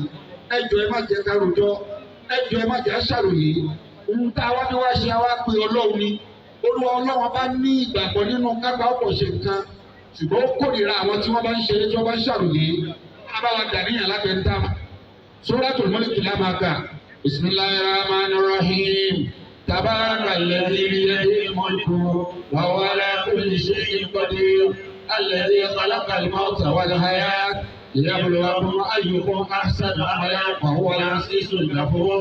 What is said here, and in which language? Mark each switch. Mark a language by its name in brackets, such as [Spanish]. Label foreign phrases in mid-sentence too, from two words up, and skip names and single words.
[Yoruba] Ẹ jọ̀ọ́ ẹ má jẹ́ ká rojọ́. Ẹ jọ̀ọ́ ẹ má jẹ́ ṣàròyé. Ohun tá a wá ní wá ṣe àwa pé Ọlọ́run ni. Olúwa Ọlọ́run bá ní ìgbàgbọ́ nínú kápá ọ̀pọ̀ ṣe nǹkan. Ṣùgbọ́n ó kórìíra àwọn tí wọ́n bá ń ṣe é tí wọ́n bá ń ṣàròyé. Abáwa dàníyàn lábẹ́ ń dáma. Suratul Mulk la máa kà. [Arabic] بسم الله الرحمن الرحيم تبارك الذي بيده الملك وهو على كل شيء قدير. الذي خلق الموت والحياة ليبلوكم أيكم أحسن عملا وهو العزيز الغفور.